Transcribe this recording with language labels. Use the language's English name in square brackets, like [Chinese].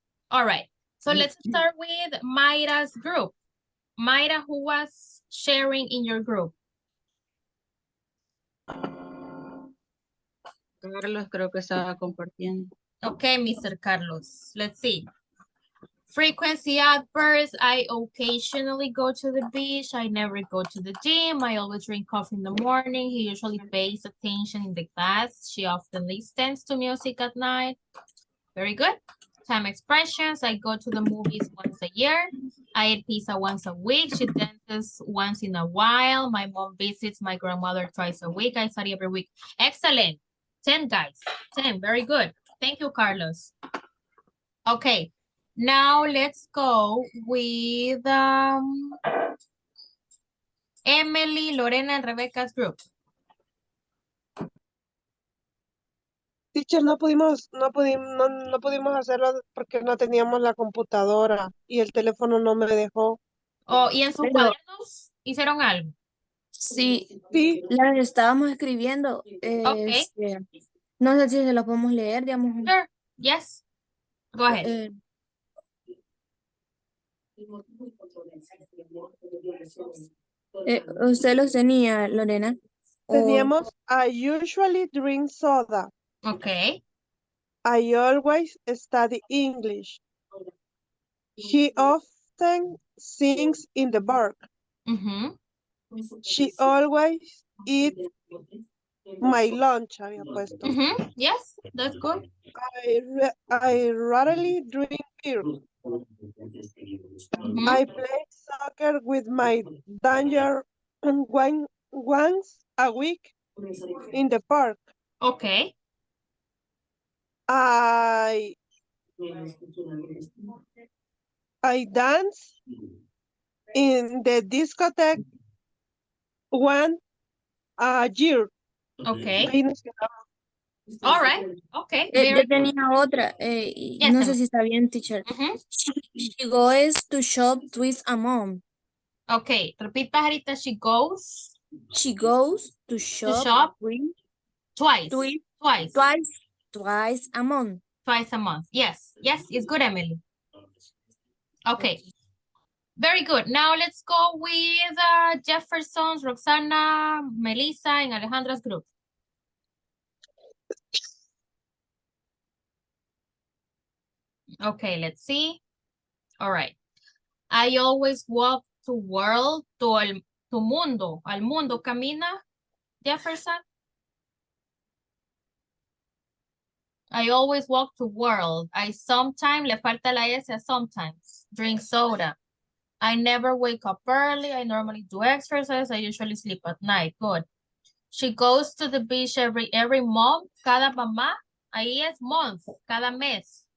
[English] All right. So let's start with Mayra's group. Mayra, who was sharing in your group? [Spanish] Carlos creo que estaba compartiendo. [English] Okay, Mr. Carlos. Let's see. Frequency adverbs. I occasionally go to the beach. I never go to the gym. I always drink coffee in the morning. He usually pays attention in the class. She often listens to music at night. Very good. Time expressions. I go to the movies once a year. I eat pizza once a week. She dances once in a while. My mom visits my grandmother twice a week. I study every week. Excellent. 10 guys. 10. Very good. Thank you, Carlos. Okay. Now let's go with Emily, Lorena, and Rebecca's group. [Spanish] Teacher, no pudimos hacerlo porque no teníamos la computadora y el teléfono no me dejó. Oh, ¿y en su Pero cuaderno questions? ¿Hicieron algo? Sí, Sí, las estábamos escribiendo. [English] Okay. [Spanish] No sé si se las podemos leer, digamos. [English] Sure. Yes. Go ahead. [Spanish] ¿Usted los tenía, Lorena? teníamos [English] I usually drink soda. Okay. I always study English. He often sings in the park. She always eats my lunch, [Spanish] había puesto. [English] Yes, that's good. I rarely drink beer. I play soccer with my danger once a week in the park. Okay. I dance in the discotheque one a year. Okay. [Spanish] Ahí nos quedamos. [English] All right. Okay. [Spanish] Yo tenía otra. No sé si está bien, teacher. [English] She goes to shop twice a month. Okay. Repeat, pajarita. She goes She goes to shop twice. Twice a month. Twice a month. Yes. Yes, it's good, Emily. Okay. Very good. Now let's go with Jefferson's, Roxana, Melissa, and Alejandra's group. Okay, let's see. All right. I always walk to world, [Spanish] to mundo. Al mundo camina, Jefferson. [English] I always walk to world. I sometimes, [Spanish] le falta la S a [English] sometimes, drink soda. I never wake up early. I normally do exercise. I usually sleep at night. Good. She goes to the beach every month. [Spanish] Cada mamá, ahí es [English] month, [Spanish] cada mes.